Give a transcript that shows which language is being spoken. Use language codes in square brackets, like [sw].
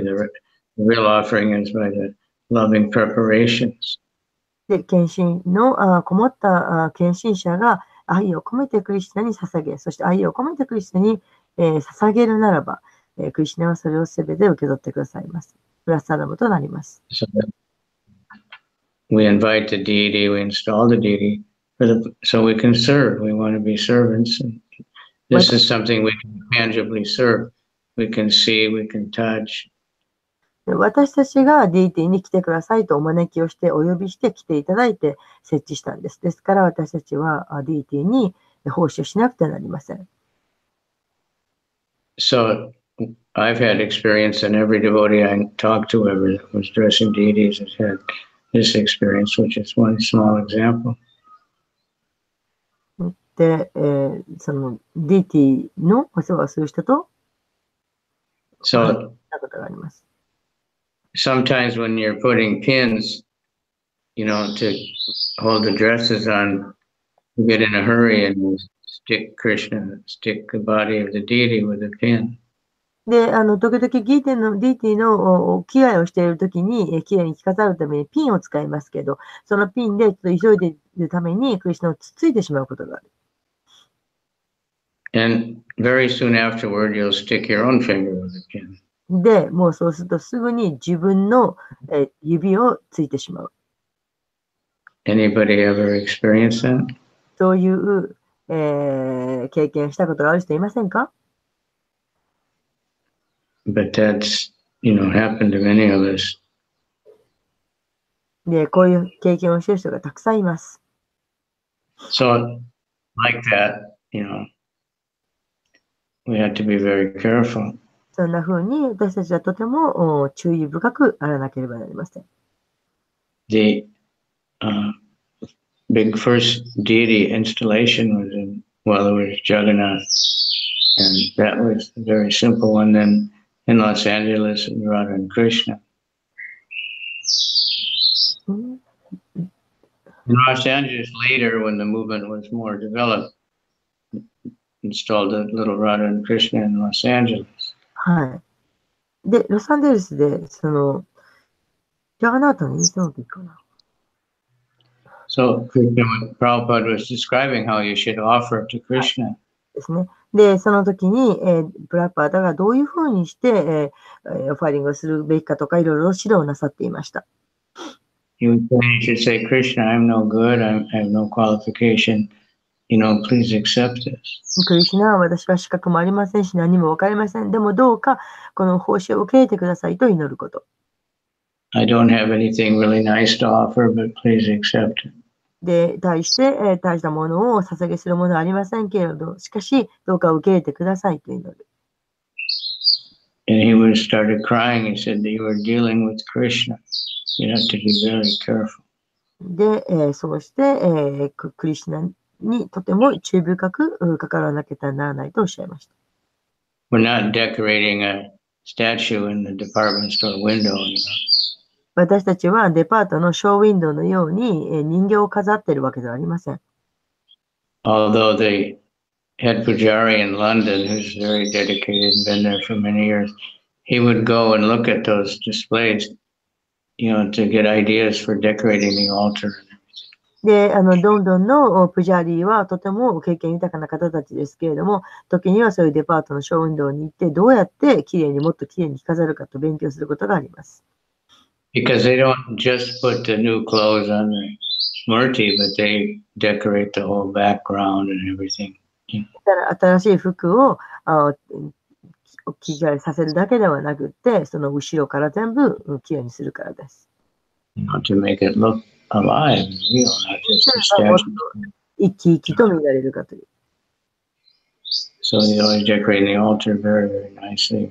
[en] The real offering is by the loving preparations. [ja] で、献身のこもった献身者が愛を込めてクリシナに捧げ、そして愛を込めてクリシナに捧げるならば、クリシナはそれをすべて受け取ってくださいます。プラサダムとなります。 [en] So we invite the deity, we install the deity so we can serve. We want to be servants. And this is something we can tangibly serve. We can see, we can touch. [ja] 私たちがディーティに来てくださいとお招きをしてお呼びして来ていただいて設置したんです。ですから私たちはディーティに奉仕をしなくてはなりません。 [en] So I've had experience, and every devotee I talked to ever that was dressing deities has had this experience, which is one small example. [ja] で、そのディーティのお世話をする人と話したことがあります。 [en] Sometimes when you're putting pins, to hold the dresses on, You get in a hurry and you stick the body of the deity with a pin. [ja] で、時々DT のお着替えをしているときに、きれいに着飾るためにピンを使いますけど、そのピンでちょっと急いでいるためにクリシュナをつついてしまうことがある。 [en] And very soon afterward, you'll stick your own finger with a pin. [ja] で、もうそうするとすぐに自分の指をついてしまう。 [en] Anybody ever experienced that? [ja] そういう、経験したことがある人いませんか？ [en] But that's, happened to many of us. [ja] で、こういう経験をしている人がたくさんいます。 [en] So, like that, we have to be very careful. [ja] そんな風に私たちはとても注意深くあらなければなりません。 [en] The big first deity installation was it was Jagannath, and that was a very simple one. Then in Los Angeles, Radha and Krishna. In Los Angeles later, when the movement was more developed, installed a little Radha and Krishna in Los Angeles. [ja] はい。で、ロサンゼルスで、ジャガナータのインスタの時かな。 [en] So Prabhupada was describing how you should offer to Krishna. [ja] ですね。で、その時に、プラパーダがどういうふうにして、オファリングをするべきかとか、いろいろ指導なさっていました。 [en] You should say, Krishna, I'm no good, I have no qualification. Please accept this. [ja] クリシュナは私は資格もありませんし、何もわかりません。でもどうか、この奉仕を受け入れてくださいと祈ること。 [en] I don't have anything really nice to offer, but please accept it. [ja] で、大したものを捧げするものはありませんけれど、しかし、どうか受け入れてくださいと祈る。 [en] And he started crying. He said that you are dealing with Krishna. You have to be very careful. [ja] で、そうして、クリシュナにとても注意深く関わらなければならないとおっしゃいました。 [en] We're not decorating a statue in the department store window. [ja] 私たちはデパートのショーウィンドウのように人形を飾っているわけではありません。 [en] Although the head pujari in London, who's very dedicated and been there for many years, he would go and look at those displays, to get ideas for decorating the altar. [ja] で、ロンドンのプジャーリーはとても経験豊かな方たちですけれども、時にはそういうデパートのショーウィンドウに行って、どうやってもっときれいに飾るかと勉強することがあります。 [en] Because they don't just put the new clothes on the murti, but they decorate the whole background and everything. [ja] 新しい服を着替えさせるだけではなくて、その後ろから全部きれいにするからです。 [en] To make it look alive and real, not just a statue. [ja] 生き生きと見られるかという。 [en] So they always decorate the altar very, very nicely.